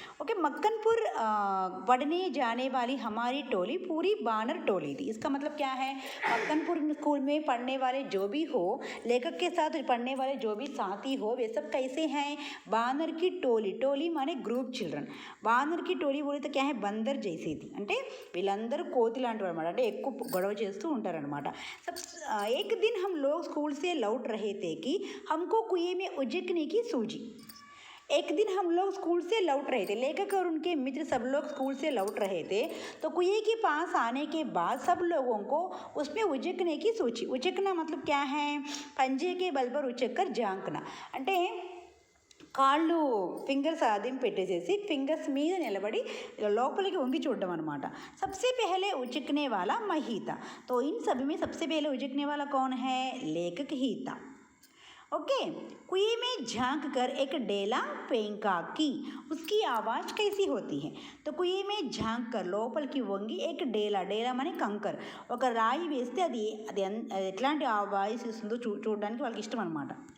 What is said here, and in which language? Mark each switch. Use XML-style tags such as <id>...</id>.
<hi>Okay, मक्कनपुर पढ़ने जाने वाली हमारी टोली पूरी बानर टोली थी। इसका मतलब क्या है, मक्कनपुर स्कूल में पढ़ने वाले जो भी हो, लेखक के साथ पढ़ने वाले जो भी साथी हो, वे सब कैसे हैं, बानर की टोली। टोली माने ग्रुप चिल्ड्रन।</hi> <te>బానర్</te> <hi>की टोली बोले तो क्या है, बंदर जैसी थी,</hi> <te>అంటే వీళ్ళందరూ కోతి లాంటి అనమాట, అంటే ఎక్కువ గొడవ చేస్తూ ఉంటారనమాట।</te> <hi>एक दिन हम लोग स्कूल से लौट रहे थे कि हमको कुएं में उजकने की सूझी। एक दिन हम लोग स्कूल से लौट रहे थे, लेखक और उनके मित्र सब लोग स्कूल से लौट रहे थे। तो कुएं के पास आने के बाद सब लोगों को उसमें उजकने की सोची। उजकना मतलब क्या है, पंजे के बल पर उचक कर झांकना,</hi> <te>అంటే కాళ్ళు ఫింగర్స్ ఆదిం పెట్టేసేసి ఫింగర్స్ మీద నిలబడి లోపలికి వంగి చూడడం అనమాట।</te> <hi>सबसे पहले उचकने वाला मैं ही था। तो इन सभी में सबसे पहले उचकने वाला कौन है, लेखक ही था। ओके, कुएं में झांक कर एक डेला पेंका की, उसकी आवाज़ कैसी होती है। तो कुएं में झांक कर</hi> <te>లోపలికి వంగి</te> <hi>एक</hi> <te>డేలా, డేలా మనే కంకర్, ఒక రాయి వేస్తే అది అది ఎట్లాంటి ఆ వాయిస్ ఇస్తుందో చూడడానికి వాళ్ళకి ఇష్టం అనమాట।</te>